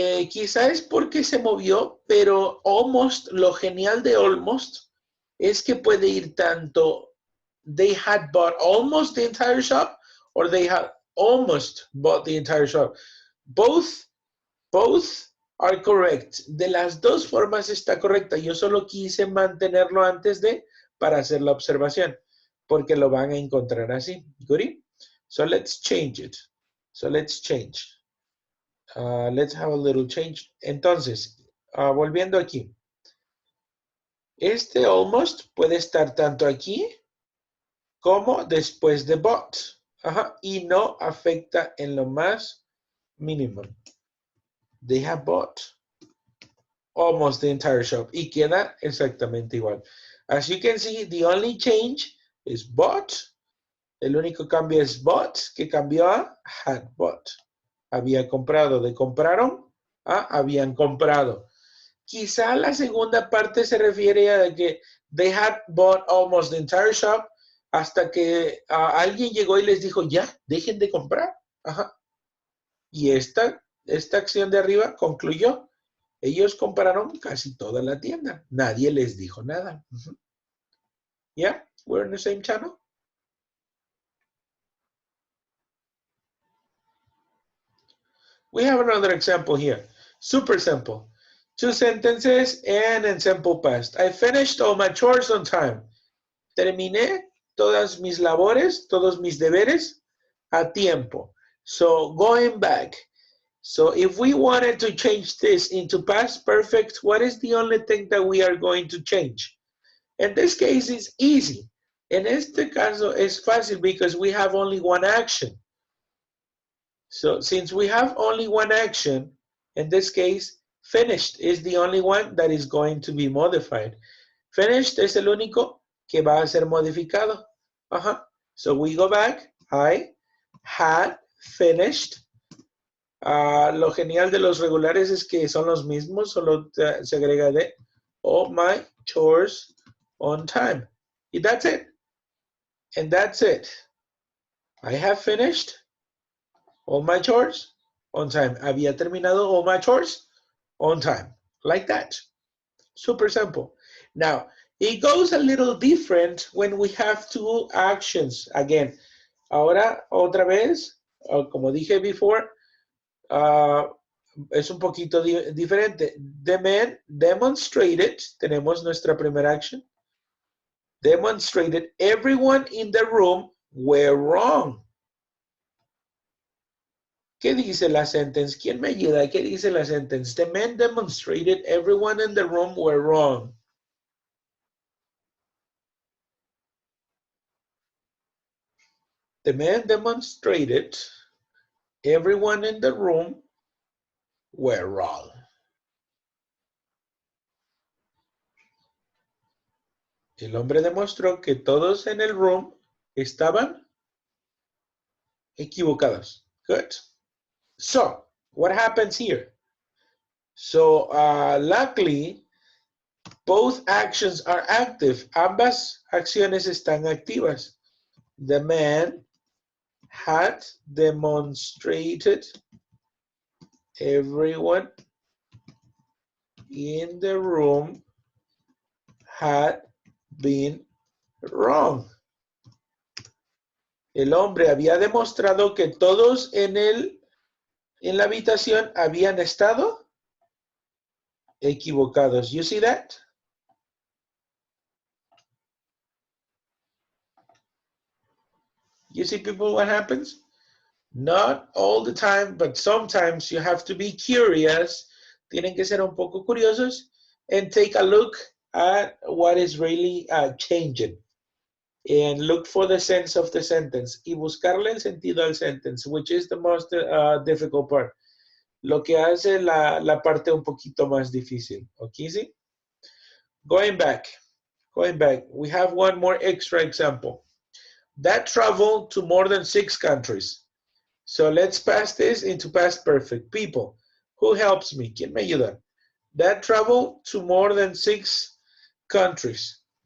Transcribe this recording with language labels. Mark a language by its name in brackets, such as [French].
[Spanish] Quizá es porque se movió, pero almost, lo genial de almost es que puede ir tanto [English] they had bought almost the entire shop or they had almost bought the entire shop. Both are correct. [Spanish] De las dos formas está correcta. Yo solo quise mantenerlo antes de para hacer la observación, porque lo van a encontrar así. [English] ¿Goody? So let's change it. So let's change. Let's have a little change. [Spanish] Entonces, volviendo aquí. Este almost puede estar tanto aquí como después de bought. Y no afecta en lo más mínimo. [English] They have bought almost the entire shop. [Spanish] Y queda exactamente igual. [English] As you can see, the only change is bought. [Spanish] El único cambio es bought, que cambió a had bought. Había comprado. De compraron a habían comprado. Quizá la segunda parte se refiere a que [English] they had bought almost the entire shop [Spanish] hasta que alguien llegó y les dijo, ya, dejen de comprar. Y esta acción de arriba concluyó. Ellos compraron casi toda la tienda. Nadie les dijo nada. [English] Yeah, we're in the same channel. We have another example here. Super simple. Two sentences and in simple past. I finished all my chores on time. [Spanish] Terminé todas mis labores, todos mis deberes a tiempo. [English] So going back. So if we wanted to change this into past perfect, what is the only thing that we are going to change? In this case, it's easy. [Spanish] En este caso es fácil [English] because we have only one action. So since we have only one action, in this case, finished is the only one that is going to be modified. [Spanish] Finished es el único que va a ser modificado. [English] So we go back. I had finished. [Spanish] Lo genial de los regulares es que son los mismos, solo se agrega de [English] all my chores on time. [Spanish] Y [English] that's it. And that's it. I have finished all my chores on time. [Spanish] Había terminado [English] all my chores on time. Like that. Super simple. Now, it goes a little different when we have two actions. [Spanish] Again, ahora otra vez, como dije before, es un poquito diferente. [English] The man demonstrated, [Spanish] tenemos nuestra primera [English] action. Demonstrated everyone in the room were wrong. [Spanish] ¿Qué dice la sentence? ¿Quién me ayuda? ¿Qué dice la sentence? [English] The man demonstrated everyone in the room were wrong. The man demonstrated everyone in the room were wrong. [Spanish] El hombre demostró que todos en el room estaban equivocados. [English] Good. So, what happens here? So, luckily, both actions are active. [Spanish] Ambas acciones están activas. [English] the man had demonstrated everyone in the room had been wrong. [Spanish] El hombre había demostrado que todos en la habitación habían estado equivocados. [English] You see that? You see, people, what happens? Not all the time, but sometimes you have to be curious. [Spanish] Tienen que ser un poco curiosos [English] and take a look at what is really changing. And look for the sense of the sentence. [Spanish] Y buscarle el sentido al [English] sentence, which is the most difficult part. [Spanish] Lo que hace la parte un poquito más difícil. [English] Okay, see? Going back. We have one more extra example. That traveled to more than 6 countries. So let's pass this into past perfect. People, who helps me? [Spanish] ¿Quién me ayuda? [English] That traveled to more than 6 countries.